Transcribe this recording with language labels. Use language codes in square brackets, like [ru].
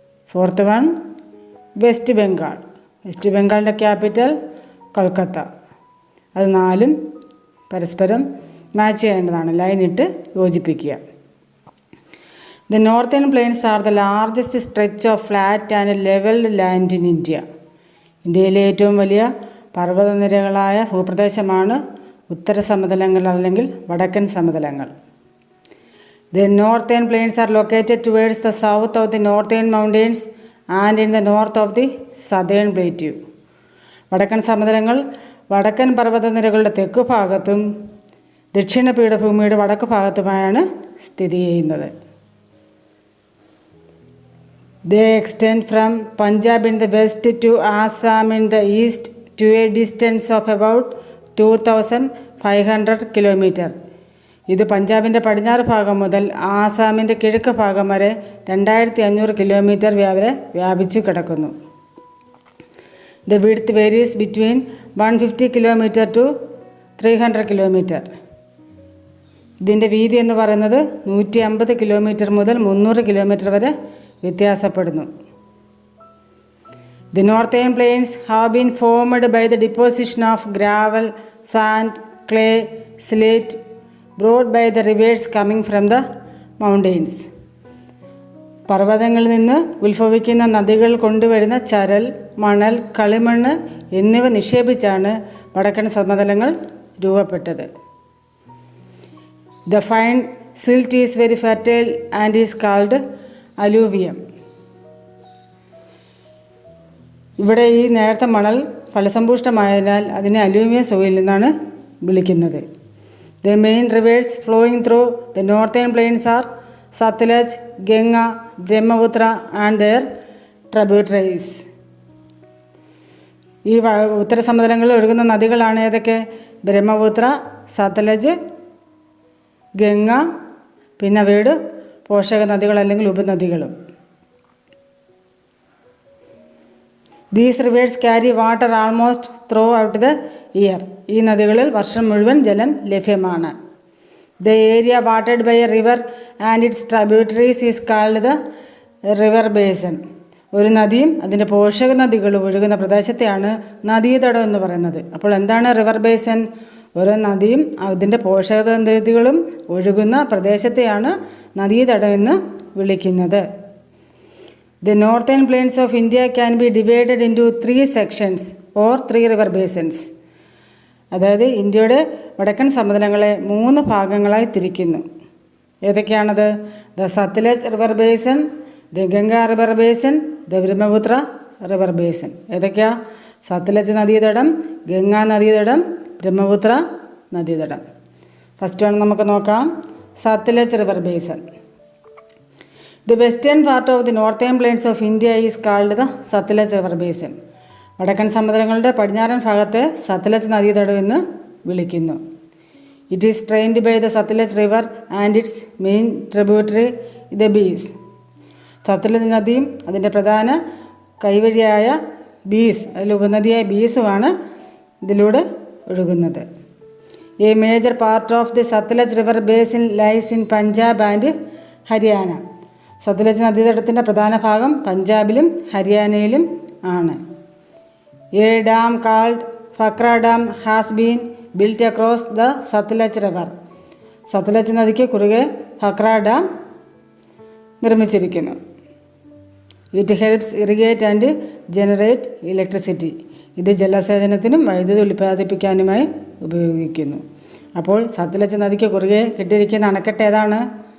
[en] fourth one, [ml] west ബംഗാളിൻ്റെ capital Kolkata. അത് 4 പരസ്പരം match ചെയ്യേണ്ടതാണ്, ലൈനിട്ട് യോജിപ്പിക്കുക. [en] The northern plains are the largest stretch of flat and leveled land in India. [ml] ഇന്ത്യയിലെ ഏറ്റവും വലിയ പർവ്വതനിരകളായ ഭൂപ്രദേശമാണ് ഉത്തര സമതലങ്ങൾ അല്ലെങ്കിൽ വടക്കൻ സമതലങ്ങൾ. [en] The northern plains are located towards the south of the northern mountains and in the north of the southern plateau. [ml] വടക്കൻ സമതലങ്ങൾ വടക്കൻ പർവ്വതനിരകളുടെ തെക്കു ഭാഗത്തും ദക്ഷിണ പീഠഭൂമിയുടെ വടക്ക് ഭാഗത്തുമായാണ് സ്ഥിതി ചെയ്യുന്നത്. [en] They extend from Punjab in the west to Assam in the east to a distance of about 2500 kilometre. [ml] ഇത് പഞ്ചാബിൻ്റെ പടിഞ്ഞാറ് ഭാഗം മുതൽ ആസാമിൻ്റെ കിഴക്ക് ഭാഗം വരെ 2500 കിലോമീറ്റർ വരെ വ്യാപിച്ചു കിടക്കുന്നു. [en] The width varies between 150 kilometre to 300 kilometre. [ml] ഇതിൻ്റെ വീതി എന്ന് പറയുന്നത് 150 കിലോമീറ്റർ മുതൽ 300 കിലോമീറ്റർ വരെ വ്യത്യാസപ്പെടുന്നു. [en] The northern plains have been formed by the deposition of gravel, sand, clay, slate brought by the rivers coming from the mountains. [ml] പർവ്വതങ്ങളിൽ നിന്ന് ഉത്ഭവിക്കുന്ന നദികൾ കൊണ്ടുവരുന്ന ചരൽ, മണൽ, കളിമണ്ണ് എന്നിവ നിക്ഷേപിച്ചാണ് വടക്കൻ സമതലങ്ങൾ രൂപപ്പെട്ടത്. [en] The fine silt is very fertile and is called alluvium. [ml] ഇവിടെ ഈ നേർത്ത മണൽ ഫലസമ്പുഷ്ടമായതിനാൽ അതിനെ അലൂവിയം സോയിൽ നിന്നാണ് വിളിക്കുന്നത്. [en] The main rivers flowing through the northern plains are Satluj, Ganga, Brahmaputra and their tributaries. [ml] ഈ ഉത്തര സമതലങ്ങളിൽ ഒഴുകുന്ന നദികളാണ് ഏതൊക്കെ? ബ്രഹ്മപുത്ര, സത്ലജ്, ഗംഗ, പിന്നെ അവയുടെ പോഷക നദികൾ അല്ലെങ്കിൽ ഉപനദികളും. [en] These rivers carry water almost throughout the year. [ml] ഈ നദികളിൽ വർഷം മുഴുവൻ ജലം ലഭ്യമാണ്. [en] The area watered by a river and its tributaries is called the river basin. [ml] ഒരു നദിയും അതിൻ്റെ പോഷക നദികളും ഒഴുകുന്ന പ്രദേശത്തെയാണ് നദീതടം എന്ന് പറയുന്നത്. അപ്പോൾ എന്താണ് റിവർ ബേസൻ? ഓരോ നദിയും അതിൻ്റെ പോഷക നദികളും ഒഴുകുന്ന പ്രദേശത്തെയാണ് നദീതടം എന്ന് വിളിക്കുന്നത്. [en] The northern plains of India can be divided into 3 sections or 3 river basins. [ml] അതായത് ഇന്ത്യയുടെ വടക്കൻ സമതലങ്ങളെ 3 ഭാഗങ്ങളായി തിരിക്കുന്നു. ഏതൊക്കെയാണത്? [en] The Sutlej river basin, the Ganga river basin, the Brahmaputra river basin. [ml] ഏതൊക്കെയാ? സത്ലജ് നദീതടം, ഗംഗാ നദീതടം, ബ്രഹ്മപുത്ര നദീതടം. [en] first one [ml] നമുക്ക് നോക്കാം. Sutlej river besan. [en] The western part of the northern plains of India is called the Satluj River Basin. [ml] വടക്കൻ സമതലങ്ങളുടെ പടിഞ്ഞാറൻ ഭാഗത്തെ സത്ലജ് നദീതടം എന്ന് വിളിക്കുന്നു. [en] It is drained by the Satluj River and its main tributary the Beas. [ml] Sutlej നദിയും അതിൻ്റെ പ്രധാന കൈവഴിയായ ബീസ്, അതിൽ ഉപനദിയായ ബീസുമാണ് ഇതിലൂടെ ഒഴുകുന്നത്. [en] A major part of the Satluj River Basin lies in Punjab and Haryana. [ml] Sutlej നദീതടത്തിൻ്റെ പ്രധാന ഭാഗം പഞ്ചാബിലും ഹരിയാനയിലും ആണ്. [en] A dam called Phakra Dam has been built across the Satluj river. [ml] Sutlej നദിക്ക് കുറുകെ Bhakra dam നിർമ്മിച്ചിരിക്കുന്നു. [en] It helps irrigate and generate electricity. [ml] ഇത് ജലസേചനത്തിനും വൈദ്യുതി ഉൽപ്പാദിപ്പിക്കാനുമായി ഉപയോഗിക്കുന്നു. അപ്പോൾ സത്ലജ് നദിക്ക് കുറുകെ കെട്ടിയിരിക്കുന്ന അണക്കെട്ട് ഏതാണ്?